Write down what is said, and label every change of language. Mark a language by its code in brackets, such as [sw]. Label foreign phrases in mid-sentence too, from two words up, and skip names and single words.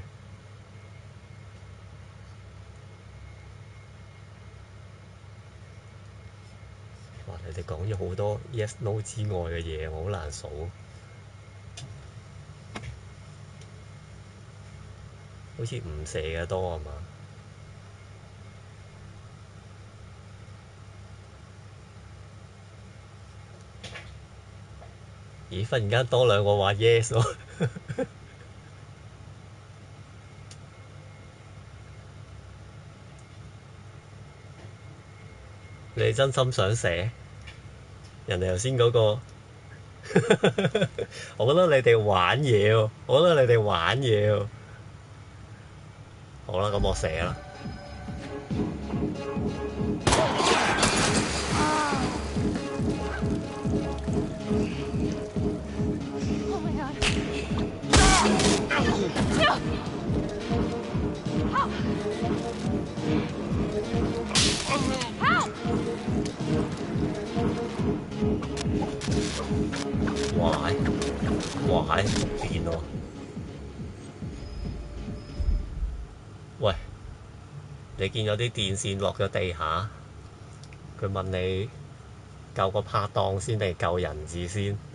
[yue] 哇！你哋講咗好多 [en] yes no [yue] 之外嘅嘢，我好難數。好似唔射嘅多係嘛？咦！忽然間多兩個話 yes 喎。你哋真心想射？人哋頭先嗰個，我覺得你哋玩嘢喎，我覺得你哋玩嘢喎。好啦，咁我射啦。 [en] Oh my god. Help! [yue] 哇！變喎。喂，你見有啲電線落咗地下，佢問你救個拍檔先定救人質先？